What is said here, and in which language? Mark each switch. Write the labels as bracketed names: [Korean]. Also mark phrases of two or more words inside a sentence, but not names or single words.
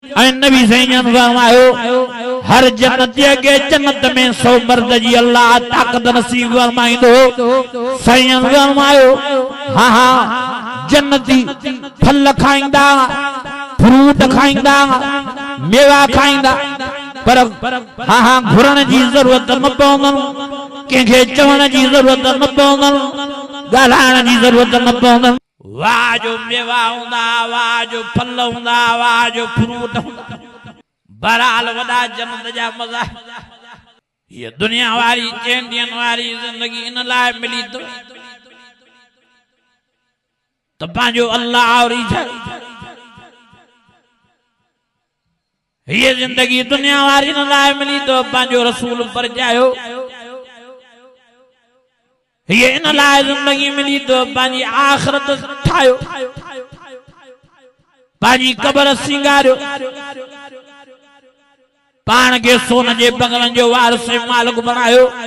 [Sindhi] ऐं नबी सैयन फरमायो हर जन्नती के जन्नत में 100 मर्द जी अल्लाह ताकत नसीब फरमाइंदो। सैयन फरमायो हाँ हाँ जन्नती फल खाइंदा, फ्रूट खाइंदा, मेवा खाइंदा, पर हाँ हाँ घुरण जी जरूरत न पवंदन, कंहिंखे चवण जी जरूरत न पवंदन, ॻाल्हाइण जी जरूरत न पवंदन। वाह जो मेवा हूंदा, वाह जो फल हूंदा, वाह जो फ्रूट हूंदा। बहरहाल वॾा जन्नत जा मज़ा ये दुनिया वारी चइनि ॾींहंनि वारी ज़िंदगी इन लाइ मिली त पंहिंजो अल्लाह और ये जिंदगी दुनिया वारी न लाइ मिली तो पंहिंजो रसूल परचायो। ये इन लाइ जिंदगी मिली तो पंहिंजी आख़िरत ठाहियो, पंहिंजी क़बर सिंगारियो, पाण खे सोन जे बंगलनि जो वारिस मालिक बणायो।